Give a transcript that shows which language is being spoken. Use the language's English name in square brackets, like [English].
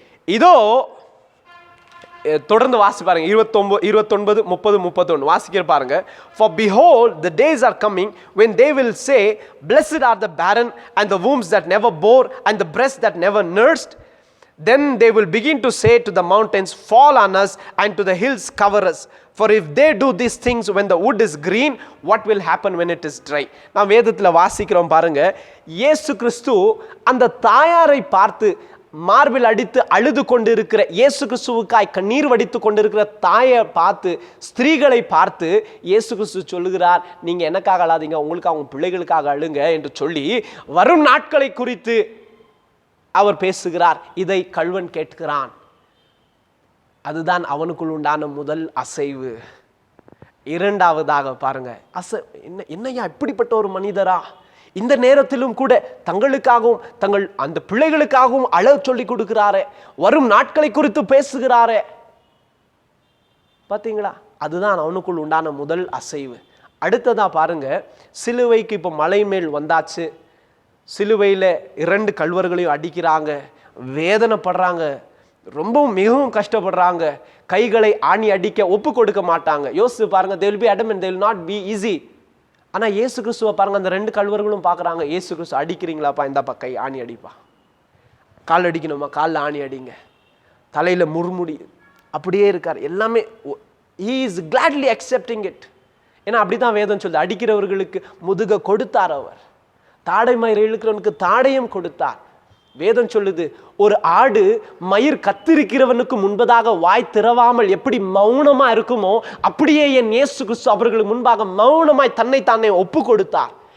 [Tamil] இதோ, தொடர்ந்து வாசி பாருங்க, 29, 30, 31 வாசிக்கிற பாருங்க. [English] For behold, the days are coming when they will say, blessed are the barren and the wombs that never bore and the breasts that never nursed. Then they will begin to say to the mountains, fall on us, and to the hills, cover us. For if they do these things when the wood is green, what will happen when it is dry? [Tamil] நாம் வேதத்தில் வாசிக்கிறோம் பாருங்க. இயேசு கிறிஸ்து அந்த தாயாரை பார்த்து, மார்பில் அடித்து அழுது கொண்டிருக்கிற இயேசு கிறிஸ்துவுக்காய் கண்ணீர் வடித்து கொண்டிருக்கிற தாயை பார்த்து, ஸ்திரீகளை பார்த்து இயேசு கிறிஸ்து சொல்லுகிறார், நீங்க எனக்காக அழாதீங்க, உங்களுக்காக உங்க பிள்ளைகளுக்காக அழுங்க என்று சொல்லி வரும் நாட்களை குறித்து அவர் பேசுகிறார். இதை கள்வன் கேட்கிறான். அதுதான் அவனுக்குள் உண்டான முதல் அசைவு. இரண்டாவதாக பாருங்க, என்னையா இப்படிப்பட்ட ஒரு மனிதரா, இந்த நேரத்திலும் கூட தங்களுக்காகவும் தங்கள் அந்த பிள்ளைகளுக்காகவும் அழ சொல்லி கொடுக்கிறாரே, வரும் நாட்களை குறித்து பேசுகிறாரே. பார்த்தீங்களா, அதுதான் அவனுக்குள் உண்டான முதல் அசைவு. அடுத்ததா பாருங்க, சிலுவைக்கு இப்போ மலை மேல் வந்தாச்சு. சிலுவையில் 2 கள்வர்களையும் அடிக்கிறாங்க, வேதனைப்படுறாங்க, ரொம்பவும் மிகவும் கஷ்டப்படுறாங்க. கைகளை ஆணி அடிக்க ஒப்பு கொடுக்க மாட்டாங்க. யோசிச்சு பாருங்க, [English] they will be adamant, they will not be easy. [Tamil] ஆனால் இயேசு கிறிஸ்துவை பாருங்க, அந்த 2 கள்வர்களும் பார்க்குறாங்க. இயேசு கிறிஸ்து, அடிக்கிறீங்களாப்பா, இந்தாப்பா கை ஆணி அடிப்பா, கால் அடிக்கணுமா, காலில் ஆணி அடிங்க, தலையில் முறுமுடி, அப்படியே இருக்கார். எல்லாமே [English] he is gladly accepting it. [Tamil] ஏன்னா அப்படிதான் வேதம் சொல்லுது, அடிக்கிறவர்களுக்கு முதுக கொடுத்தார் அவர், தாடை மயிர் இழுக்கிறவனுக்கு தாடையும் கொடுத்தார். வேதம் சொல்லுது, ஒரு ஆடு மயிர் கத்திருக்கிறவனுக்கு முன்பதாக வாய் திறவாமல் எப்படி மௌனமா இருக்குமோ, அப்படியே என் இயேசு கிறிஸ்து அவர்களுக்கு முன்பாக மௌனமாய் தன்னை தானே ஒப்பு கொடுத்தார்.